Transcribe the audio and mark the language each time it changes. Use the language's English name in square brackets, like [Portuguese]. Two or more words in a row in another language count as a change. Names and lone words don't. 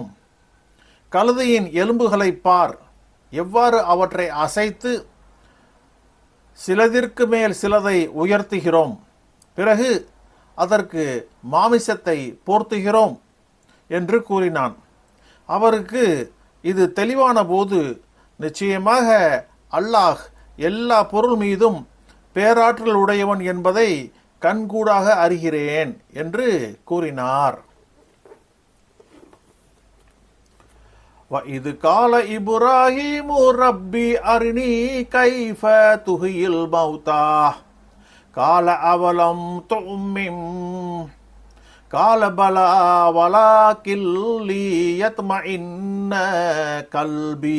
[Tamil] கழுதையின் எலும்புகளை பார், எவ்வாறு அவற்றை அசைத்து சிலதிற்கு மேல் சிலதை உயர்த்துகிறோம், பிறகு அதற்கு மாமிசத்தை போர்த்துகிறோம் என்று கூறினான். அவருக்கு இது தெளிவான போது, நிச்சயமாக அல்லாஹ் எல்லா பொருள் மீதும் பேராற்றல் உடையவன் என்பதை கண்கூடாக அறிகிறேன் என்று கூறினார். [Arabic] وَإِذْ قَالَ إِبْرَاهِيمُ رَبِّ أَرِنِي كَيْفَ تُحْيِي الْمَوْتَى قَالَ أَوَلَمْ تُؤْمِنْ قَالَ بَلَى وَلَكِنْ لِيَطْمَئِنَّ قَلْبِي